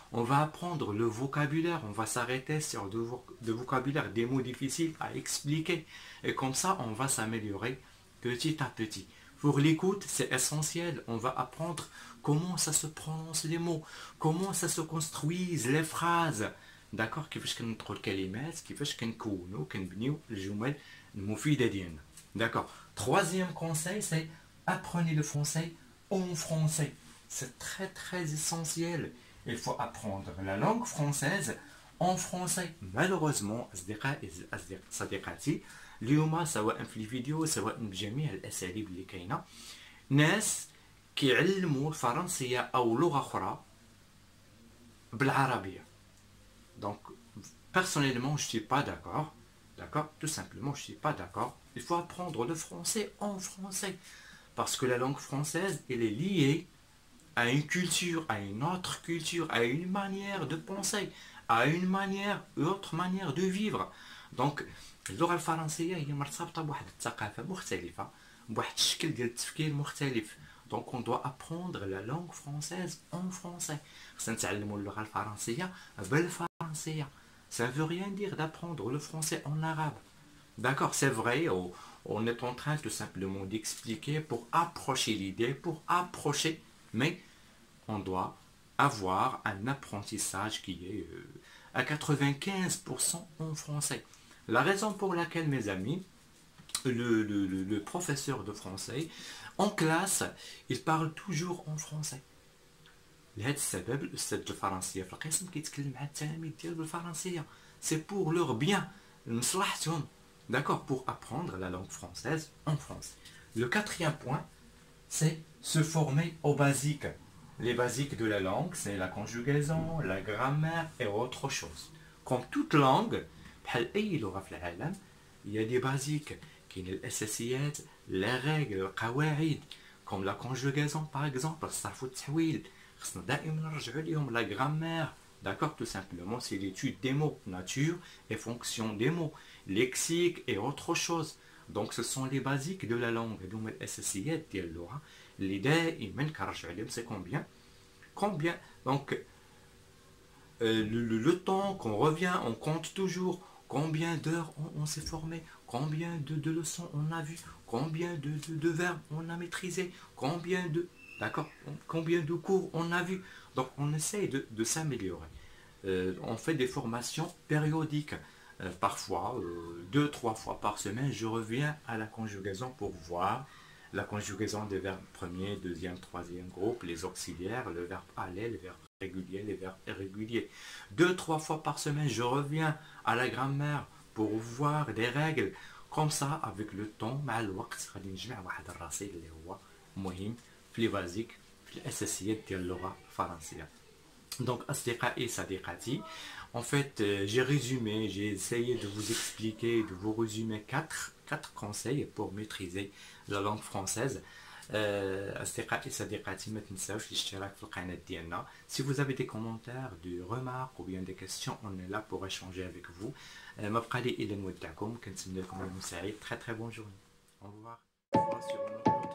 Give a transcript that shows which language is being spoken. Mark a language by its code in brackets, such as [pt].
[fr] On va apprendre le vocabulaire, on va s'arrêter sur de vocabulaire, des mots difficiles à expliquer. Et comme ça, on va s'améliorer petit à petit. Pour l'écoute, c'est essentiel. On va apprendre comment ça se prononce les mots, comment ça se construisent les phrases. D'accord? [ar] كيفاش كنطقوا الكلمات، كيفاش كنكونوا كنبنيو الجمل المفيدة ديالنا. [fr] D'accord? Troisième conseil, c'est apprenez le français en français. C'est très très essentiel. Il faut apprendre la langue française en français. Malheureusement, [ar] صديقاتي اليوم سواء في الفيديو سواء بجميع الاساليب اللي كاينه ناس كيعلموا الفرنسيه او لغه اخرى بالعربيه. [fr] Donc personnellement je suis pas d'accord, tout simplement je suis pas d'accord. Il faut apprendre le français en français parce que la langue française elle est liée à une culture, à une autre culture, à une manière de penser, à une autre manière de vivre. [ar] Donc اللغة الفرنسية هي مرتبطة بواحد الثقافة مختلفة بواحد الشكل ديال التفكير مختلف. [fr] Donc on doit apprendre la langue française en français. [ar] خصنا نتعلموا اللغة الفرنسية بالفرنسية. [fr] Ça veut rien dire d'apprendre le français en arabe. D'accord, c'est vrai, On est en train tout simplement d'expliquer pour approcher l'idée, pour approcher, mais on doit avoir un apprentissage qui est à 95% en français. La raison pour laquelle, mes amis, le professeur de français, en classe, il parle toujours en français. [ar] لهذا السبب الأستاذ الفرنسية في القسم كيتكلم مع التلاميذ ديالو بالفرنسية. [fr] C'est pour leur bien, [ar] لمصلحتهم. [fr] D'accord, pour apprendre la langue française en France. Le quatrième point, c'est se former aux basiques. Les basiques de la langue, c'est la conjugaison, la grammaire et autre chose. Comme toute langue, [ar] بحال أي لغة في العالم, [fr] il y a des basiques. [ar] كاين الأساسيات, [fr] les règles, [ar] القواعد. [fr] Comme la conjugaison par exemple, [ar] الصرف والتحويل. خصنا دائما نرجعوا ليهم [fr] la grammaire. D'accord, tout simplement, c'est l'étude des mots, nature et fonction des mots, lexique et autre chose. Donc, ce sont les basiques de la langue. [ar] Donc, الأساسيات ديال اللغة اللي دائما كنرجعوا لهم. [fr] C'est combien donc le temps qu'on revient, on compte toujours combien d'heures on s'est formé, combien de leçons on a vu, combien de verbes on a maîtrisé, combien de cours on a vu. Donc on essaye de s'améliorer. On fait des formations périodiques. Parfois, 2-3 fois par semaine, je reviens à la conjugaison pour voir la conjugaison des verbes premier, deuxième, troisième groupe, les auxiliaires, le verbe aller, le verbe régulier, les verbes irréguliers. 2-3 fois par semaine, je reviens à la grammaire pour voir des règles. Comme ça, avec le temps, [ar] مع الوقت غادي نجمع واحد الرصيد اللي هو مهم في لي بازيك في الأساسيات ديال اللغة الفرنسية. [fr] Donc, [ar] أصدقائي صديقاتي, [fr] en fait, j'ai essayé de vous expliquer, de vous résumer quatre conseils pour maîtriser la langue française. [ar] أصدقائي صديقاتي, ما تنساوش الاشتراك في القناة ديالنا. [fr] Si vous avez des commentaires, des remarques ou bien des questions, on est là pour échanger avec vous. [ar] ما بقى لي إلا نودعكم, كنتمنى لكم يوم سعيد. [fr] Très très bonne journée. Au revoir. Au revoir sur